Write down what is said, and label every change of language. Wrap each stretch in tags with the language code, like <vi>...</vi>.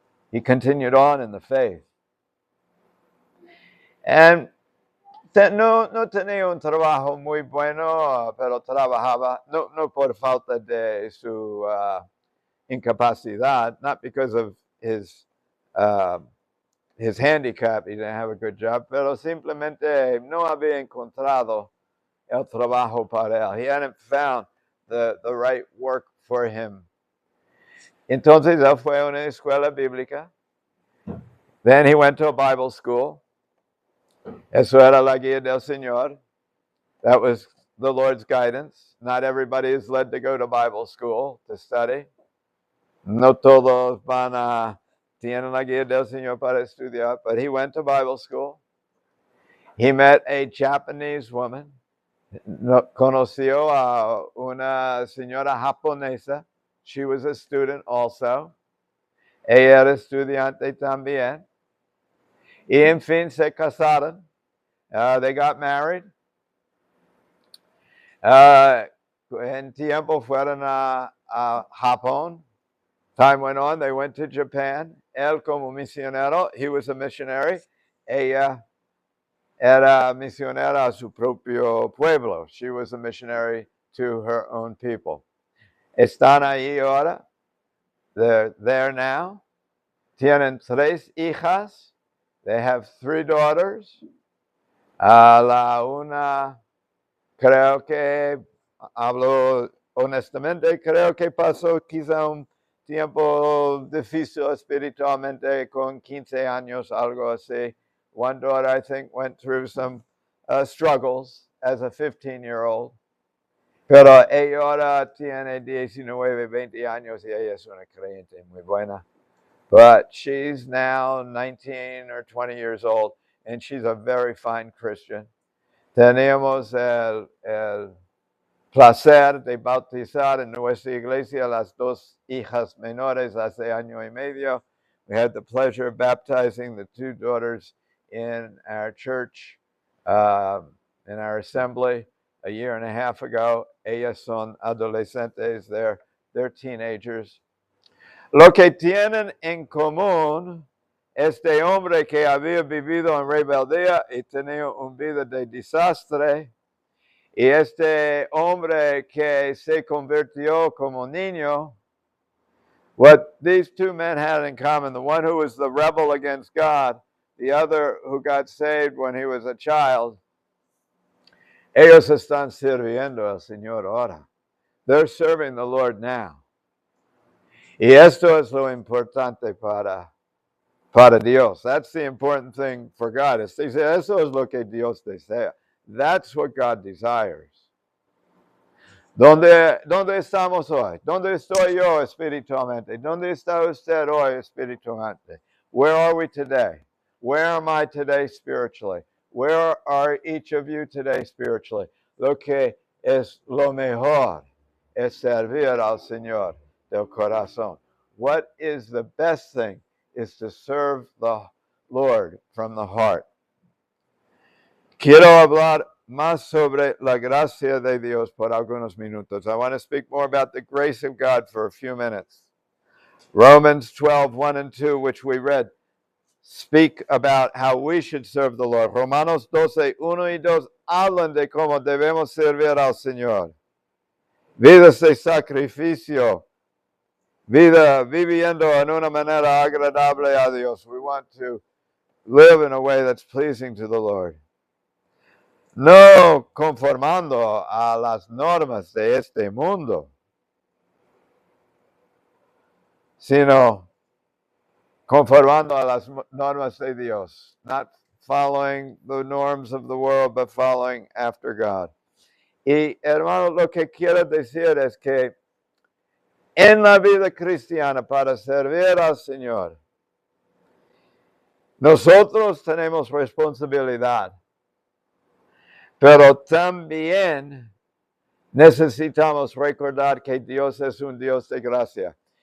<en>He continued on in the faith.</en> <es>And no tenía un trabajo muy bueno, pero trabajaba, no por falta de su incapacidad,</es> <en>not because of his handicap, he didn't have a good job,</en> <es>pero simplemente no había encontrado el trabajo para él.</es> <en>He hadn't found the right work for him.</en> <es>Entonces él fue a una escuela bíblica.</es> <en>Then he went to a Bible school.</en> <es>Eso era la guía del Señor.</es> <en>That was the Lord's guidance. Not everybody is led to go to Bible school to study.</en> <es>No todos tienen la guía del Señor para estudiar,</es> <en>but he went to Bible school. He met a Japanese woman.</en> <es>Conoció a una señora japonesa.</es> <en>She was a student also.</en> <es>Ella era estudiante también. Y en fin se casaron.</es> <en>They got married.</en> <es>En tiempo fueron a Japón.</es> <en>Time went on, they went to Japan.</en> <es>Él como misionero,</es> <en>he was a missionary.</en> <es>Ella era misionera a su propio pueblo.</es> <en>She was a missionary to her own people.</en> <es>Están ahí ahora.</es> <en>They're there now.</en> <es>Tienen 3 hijas.</es> <en>They have 3 daughters.</en> <es>La una, creo que, hablo honestamente, creo que pasó quizá un tiempo difícil espiritualmente con 15 años, algo así.</es> <en>One daughter, I think, went through some struggles as a 15-year-old.</en> <es>Pero ella ahora tiene 19, 20 años y ella es una creyente muy buena.</es> <en>But she's now 19 or 20 years old, and she's a very fine Christian.</en> <es>Tenemos el placer de bautizar en nuestra iglesia las 2 hijas menores hace año y medio.</es> <en>We had the pleasure of baptizing the 2 daughters in our church, in our assembly, a year and a half ago.</en> <es>Ellas son adolescentes,</es> <en>they're teenagers.</en> <es>Lo que tienen en común este hombre que había vivido en rebeldía y tenía una vida de desastre, y este hombre que se convirtió como niño,</es> <en>what these 2 men had in common, the one who was the rebel against God, the other who got saved when he was a child,</en> <es>ellos están sirviendo al Señor ahora.</es> <en>They're serving the Lord now.</en> <es>Y esto es lo importante para Dios.</es> <en>That's the important thing for God.</en> <es>Eso es lo que Dios desea.</es> <en>That's what God desires.</en> <es>¿Dónde estamos hoy? ¿Dónde estoy yo espiritualmente? ¿Dónde está usted hoy espiritualmente?</es> <en>Where are we today? Where am I today spiritually? Where are each of you today spiritually?</en> <es>Lo que es lo mejor es servir al Señor del corazón.</es> <en>What is the best thing is to serve the Lord from the heart.</en> <es>Quiero hablar más sobre la gracia de Dios por algunos minutos.</es> <en>I want to speak more about the grace of God for a few minutes. Romans 12, 1 and 2, which we read, speak about how we should serve the Lord.</en> <es>Romanos 12, 1 y 2 hablan de cómo debemos servir al Señor. Vidas de sacrificio, vida viviendo en una manera agradable a Dios.</es> <en>We want to live in a way that's pleasing to the Lord.</en> <es>No conformando a las normas de este mundo, sino conformando a las normas de Dios. Not</es> <en>following the norms of the world, but following after God.</en> <es>Y hermano, lo que quiero decir es que en la vida cristiana, para servir al Señor, nosotros tenemos responsabilidad, pero también necesitamos recordar que Dios es un Dios de gracia.</es>